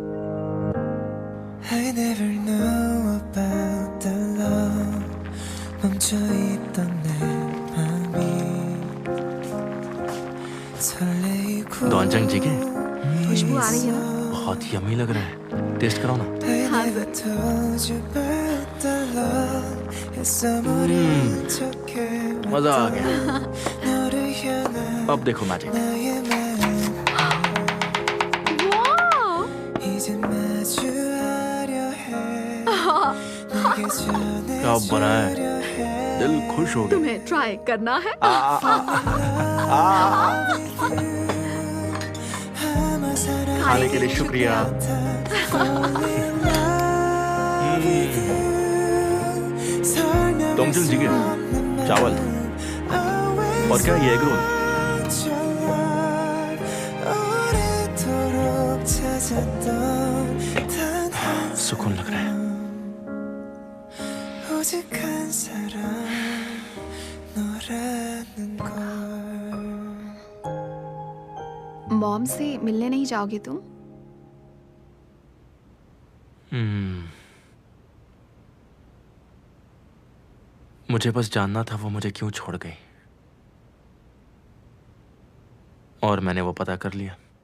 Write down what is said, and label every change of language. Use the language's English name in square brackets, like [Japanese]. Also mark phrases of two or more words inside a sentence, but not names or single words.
[English] I never know about the love [Korean] 멈춰있던 내 맘이 설레이고 [Hindi] दोनजंग जी के खुशबू आ रही है ना? बहुत यम्मी लग रहा है। टेस्ट कराओ ना। [English] I never told you about the love [Korean] 애써 모른 척해 [Hindi] मजा आ गया। [Korean] 너를 향한 [Hindi] अब देखो मैजिक। [Korean] 나의 마음 이제 마주하려 해 내게 [Hindi] क्या बना है, दिल खुश हो गया। तुम्हें ट्राई करना है? खाने के लिए शुक्रिया। दोनजंग जी के चावल और क्या ये [English] egg roll? [Hindi] सुकून लग रहा है। [Korean] 오직 한 사람 너라는 걸 [Hindi] मॉम से मिलने नहीं जाओगे तुम? मुझे बस जानना था वो मुझे क्यों छोड़ गई, और मैंने वो पता कर लिया।